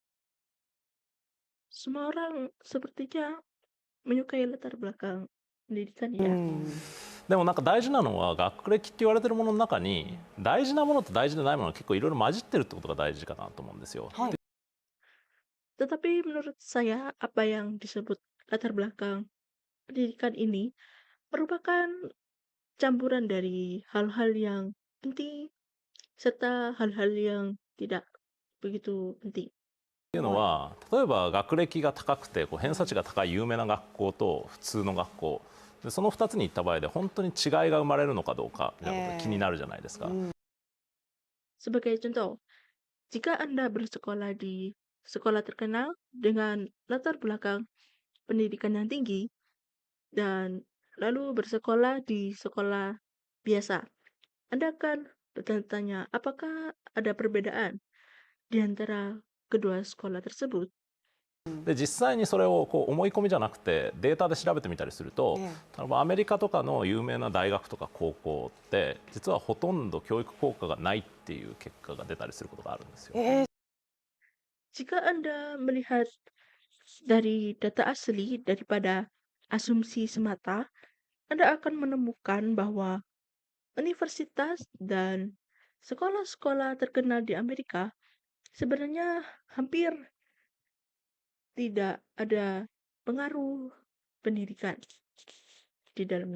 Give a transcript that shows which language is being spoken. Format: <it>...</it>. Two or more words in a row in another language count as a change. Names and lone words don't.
<id>Semua orang sepertinya menyukai latar belakang pendidikan ya.</id> <ja>でもなんか大事なのは学歴って言われてるものの中に大事なものと大事でないものが結構いろいろ混じってるってことが大事かなと思うんですよ。</ja> <id>Tetapi menurut saya apa yang disebut latar belakang pendidikan ini merupakan campuran dari hal-hal yang penting serta hal-hal yang tidak begitu penting.</id> <ja>っていうのは例えば学歴が高くてこう偏差値が高い有名な学校と普通の学校でその2つに行った場合で本当に違いが生まれるのかどうかみたいなことが気になるじゃないですか。</ja> <id>Sebagai contoh, jika Anda bersekolah di sekolah terkenal dengan latar belakang pendidikan yang tinggi dan lalu bersekolah di sekolah biasa, Anda akan bertanya-tanya apakah ada perbedaan di antara kedua sekolah tersebut.</id> <ja>で実際にそれをこう思い込みじゃなくてデータで調べてみたりすると、アメリカとかの有名な大学とか高校って実はほとんど教育効果がないっていう結果が出たりすることがあるんですよ。</ja> <id>Jika Anda melihat dari data asli daripada asumsi semata, Anda akan menemukan bahwa universitas dan sekolah-sekolah terkenal di Amerika sebenarnya hampir tidak ada pengaruh pendidikan di dalamnya.</id>